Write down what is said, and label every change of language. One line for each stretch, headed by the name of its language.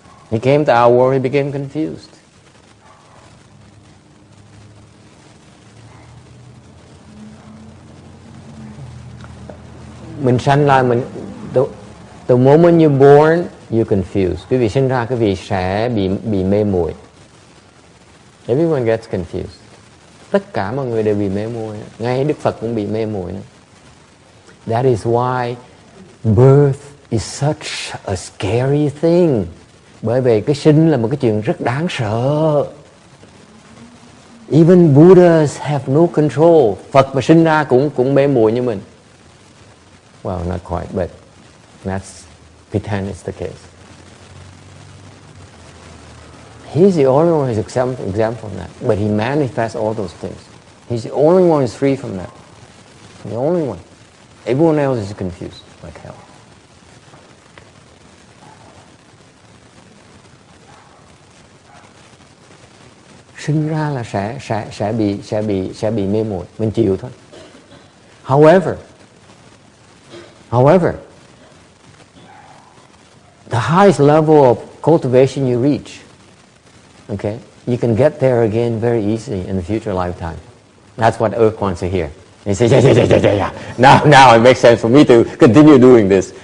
English: He came to our world, he became confused.
Vietnamese: Mình sanh ra,
English: the moment you're born, you're confused.
Vietnamese: Quý vị sinh ra, quý vị sẽ bị mê muội.
English: Everyone gets confused.
Vietnamese: Tất cả mọi người đều bị mê muội. Ngay Đức Phật cũng bị mê muội.
English: That is why birth is such a scary thing.
Vietnamese: Bởi vì cái sinh là một cái chuyện rất đáng sợ.
English: Even Buddhas have no control.
Vietnamese: Phật mà sinh ra cũng mê muội như mình.
English: Well, not quite, but let's pretend it's the case. He's the only one who's example of that. But he manifests all those things. He's the only one who's free from that. The only one. Everyone else is confused like hell.
Vietnamese: Sinh ra là sẽ bị mê muội, mình chịu thôi.
English: However, the highest level of cultivation you reach, okay, you can get there again very easily in the future lifetime. That's what Earth wants to hear. He says, yeah. Now it makes sense for me to continue doing this.